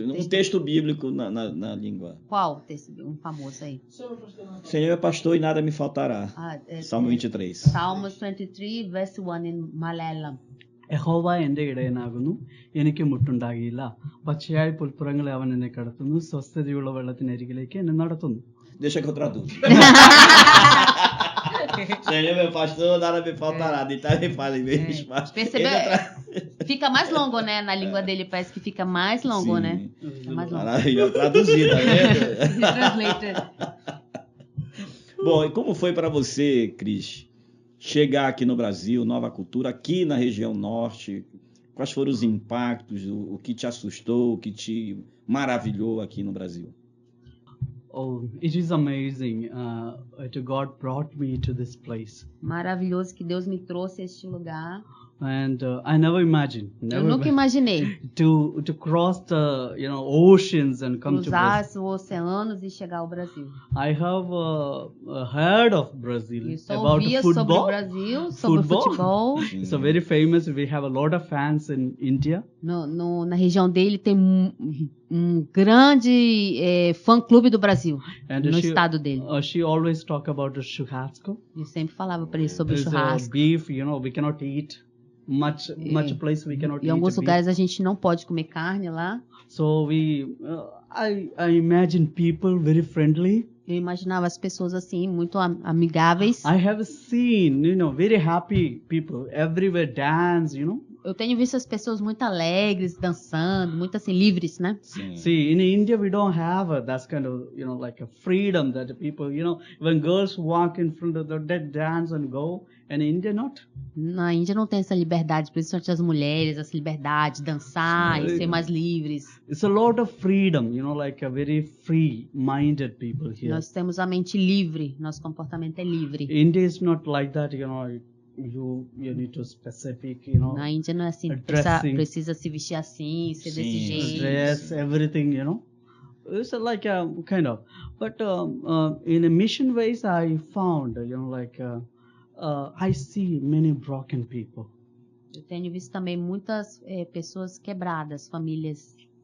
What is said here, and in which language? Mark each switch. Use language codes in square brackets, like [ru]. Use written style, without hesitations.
[pt] Um texto bíblico na língua. Qual texto? Um famoso aí. Senhor é pastor e nada me faltará. Salmo 23. [en] Salmos 23, verse 1 in Malayalam. [ml] യഹോവ എന്റെ ഇടയനാകുന്നു, എനിക്ക് മുട്ടുണ്ടാകിയില്ല. പച്ചയായ പുൽപ്പുറങ്ങളെ അവൻ എന്നെ കടത്തുന്നു, സ്വസ്ഥതയുള്ള വെള്ളത്തിനരികിലേക്ക് എന്നെ നടത്തുന്നു. [pt] Deixa que eu traduzo. Senhor meu pastor, nada me faltará. Deitar e fala em vez. Percebeu? Fica mais longo, né? Na língua dele parece que fica mais longo, sim. Né? Fica mais longo. Maravilha, traduzida, né? [en] Translated. [pt] Bom, e como foi para você, Cris, chegar aqui no Brasil, nova cultura, aqui na região norte? Quais foram os impactos, o que te assustou, o que te maravilhou aqui no Brasil? [en] Oh, it is amazing that God brought me to this place. [pt] Maravilhoso que Deus me trouxe a este lugar. [en] And I never imagined. [pt] Eu nunca imaginei. [en] To cross the oceans and come to [pt] cruzar [en] Brazil. [pt] os oceanos e chegar ao Brasil. [en] I have heard of Brazil about football. [pt] Sobre o Brasil, sobre futebol. [en] It's a very famous. We have a lot of fans in India. [pt] Na região dele tem grande fã-clube do Brasil. No estado dele. [en] She always talk about the churrasco. [pt] Eu sempre falava para ele sobre o churrasco. [en] Beef, we cannot eat. Much place we cannot eat. [pt] Em alguns lugares a gente não pode comer carne lá. [en] So I imagine people very friendly. [pt] Eu imaginava as pessoas assim, muito amigáveis. [en] I have seen, very happy people everywhere dance, [pt] Eu tenho visto as pessoas muito alegres, dançando, muito assim, livres, né? Sim. [en] See, in India we don't have that kind of, like a freedom that people, when girls walk in front of they dance and go, and in India not. [pt] Na Índia não tem essa liberdade, principalmente as mulheres, essa liberdade de dançar e ser mais livres. [en] It's a lot of freedom, like a very free-minded people here. [pt] Nós temos a mente livre, nosso comportamento é livre. [en] India is not like that, you need to specific, [pt] Na Índia não é assim, precisa se vestir assim, ser desse jeito. [en] Dress, everything, It's like a kind of, but in a mission ways I found, I see many broken people. [pt] Eu tenho visto também muitas pessoas quebradas, famílias